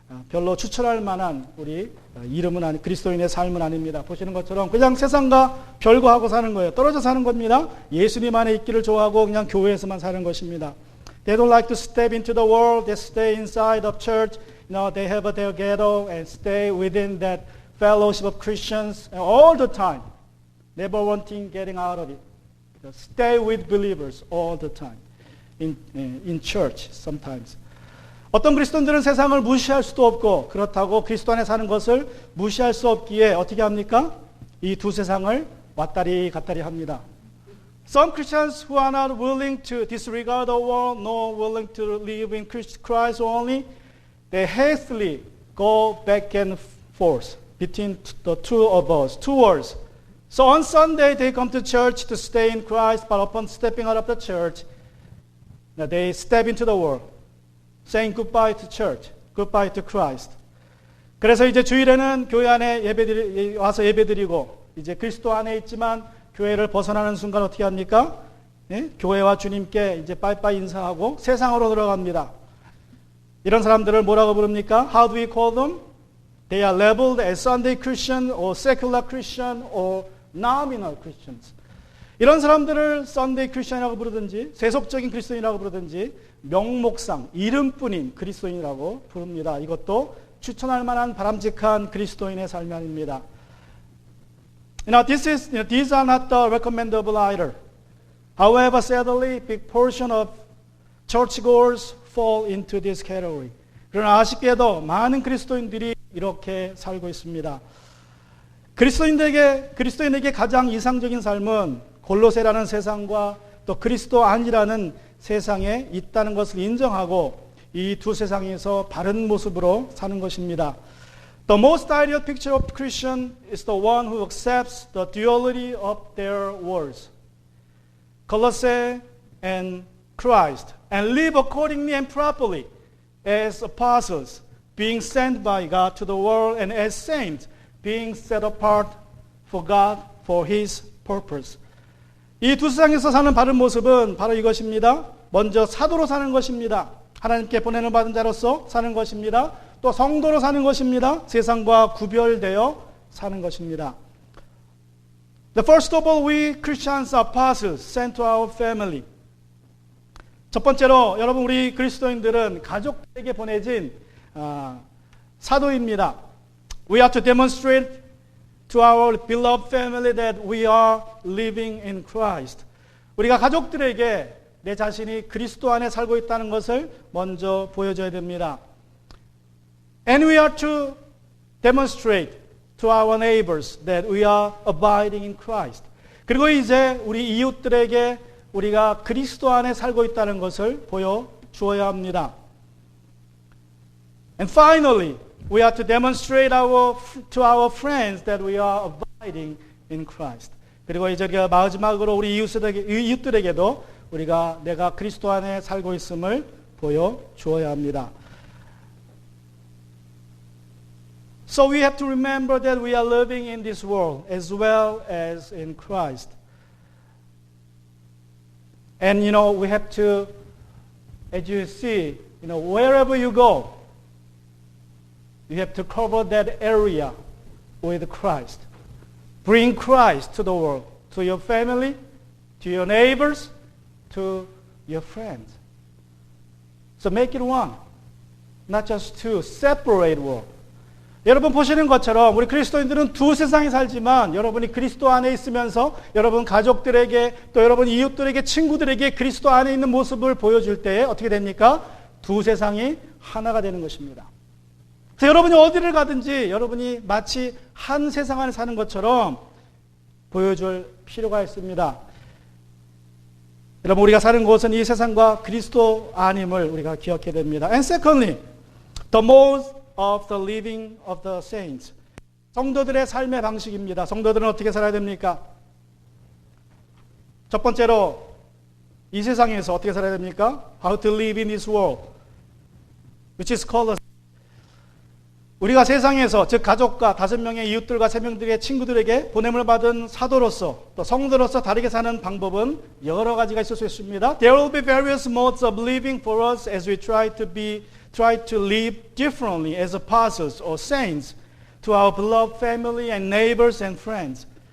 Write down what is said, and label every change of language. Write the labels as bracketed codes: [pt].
[ko] 별로 추천할 만한 우리 이름은 그리스도인의 삶은 아닙니다. 보시는 것처럼 그냥 세상과 별거하고 사는 거예요. 떨어져 사는 겁니다. 예수님 안에 있기를 좋아하고 그냥 교회에서만 사는 것입니다. [en] They don't like to step into the world. They stay inside of church. They have their ghetto and stay within that fellowship of Christians all the time. Never wanting getting out of it. Stay with believers all the time. In church sometimes. [ko] 어떤 그리스도인들은 세상을 무시할 수도 없고 그렇다고 그리스도 안에 사는 것을 무시할 수 없기에 어떻게 합니까? 이 두 세상을 왔다리 갔다리 합니다. [en] Some Christians who are not willing to disregard the world nor willing to live in Christ only, they hastily go back and forth between the two worlds. So on Sunday they come to church to stay in Christ, but upon stepping out of the church, they step into the world. Saying goodbye to church, goodbye to Christ. [ko] 그래서 이제 주일에는 교회 안에 와서 예배드리고 이제 그리스도 안에 있지만 교회를 벗어나는 순간 어떻게 합니까? 교회와 주님께 이제 빠이빠이 인사하고 세상으로 들어갑니다. 이런 사람들을 뭐라고 부릅니까? [en] How do we call them? They are labeled as Sunday Christian or secular Christian or nominal Christians. [ko] 이런 사람들을 Sunday Christian이라고 부르든지 세속적인 그리스도인이라고 부르든지 명목상 이름뿐인 그리스도인이라고 부릅니다. 이것도 추천할 만한 바람직한 그리스도인의 삶이 아닙니다. [en] These are not the recommendable either. However, sadly, big portion of churchgoers fall into this category. [ko] 그러나 아쉽게도 많은 그리스도인들이 이렇게 살고 있습니다. 그리스도인에게 가장 이상적인 삶은 골로새라는 세상과 또 그리스도 아니라는 세상에 있다는 것을 인정하고 이 두 세상에서 바른 모습으로 사는 것입니다. [en] The most ideal picture of Christian is the one who accepts the duality of their worlds, Colossae and Christ, and live accordingly and properly as apostles, being sent by God to the world, and as saints, being set apart for God for His purpose. [ko] 이 두 세상에서 사는 바른 모습은 바로 이것입니다. 먼저 사도로 사는 것입니다. 하나님께 보내는 받은 자로서 사는 것입니다. 또 성도로 사는 것입니다. 세상과 구별되어 사는 것입니다. [en] The first of all, we Christians are apostles sent to our family. [ko] 첫 번째로 여러분 우리 그리스도인들은 가족에게 보내진 사도입니다. [en] We are to demonstrate to our beloved family that we are living in Christ. [ko] 우리가 가족들에게 내 자신이 그리스도 안에 살고 있다는 것을 먼저 보여줘야 됩니다. [en] And we are to demonstrate to our neighbors that we are abiding in Christ. [ko] 그리고 이제 우리 이웃들에게 우리가 그리스도 안에 살고 있다는 것을 보여주어야 합니다. [en] And finally, we are to demonstrate to our friends that we are abiding in Christ. [ko] 그리고 이제 마지막으로 우리 이웃들에게도 우리가 내가 그리스도 안에 살고 있음을 보여주어야 합니다. [en] So we have to remember that we are living in this world as well as in Christ. And we have to, as you see, wherever you go, you have to cover that area with Christ. Bring Christ to the world, to your family, to your neighbors, to your friends. So make it one, not just two separate worlds. [ko] 여러분 보시는 것처럼 우리 그리스도인들은 두 세상에 살지만 여러분이 그리스도 안에 있으면서 여러분 가족들에게 또 여러분 이웃들에게 친구들에게 그리스도 안에 있는 모습을 보여줄 때에 어떻게 됩니까? 두 세상이 하나가 되는 것입니다. 그래서 여러분이 어디를 가든지 여러분이 마치 한 세상 안에 사는 것처럼 보여줄 필요가 있습니다. 여러분 우리가 사는 곳은 이 세상과 그리스도 안임을 우리가 기억해야 됩니다. [en] And secondly, the mode of the living of the saints. [ko] 성도들의 삶의 방식입니다. 성도들은 어떻게 살아야 됩니까? 첫 번째로 이 세상에서 어떻게 살아야 됩니까? [en] How to live in this world, which is called a [ko] 우리가 세상에서 즉 가족과 5명의 이웃들과 3명들의 친구들에게 보냄을 받은 사도로서 또 성도로서 다르게 사는 방법은 여러 가지가 있을 수 있습니다. [en] There will be various modes of living for us as we try to live differently as apostles or saints to our beloved family and neighbors and friends.